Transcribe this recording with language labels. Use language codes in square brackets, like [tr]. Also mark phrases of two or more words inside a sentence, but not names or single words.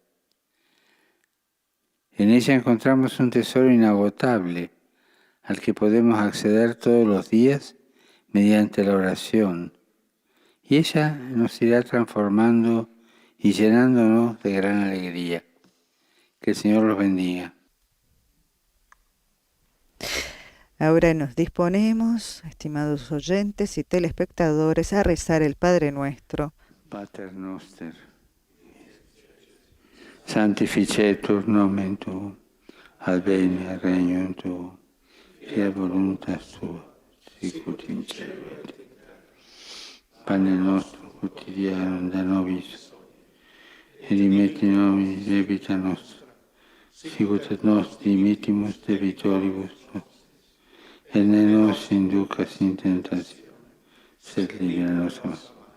[es] En ella encontramos un tesoro inagotable al que podemos acceder todos los días mediante la oración, y ella nos irá transformando y llenándonos de gran alegría. Que el Señor los bendiga. Ahora nos disponemos, estimados oyentes y telespectadores, a rezar el Padre Nuestro. [la] Pater noster, sanctificetur nomen tuum, adveniat regnum tuum, fiat voluntas tua, sicut in cielo et in terra. Pane nostrum quotidianum da nobis, et dimitti nobis debita nostra, sicut et nos dimittimus debitoribus nostri, et ne nos inducas in tentationem, sed libera nos a malo.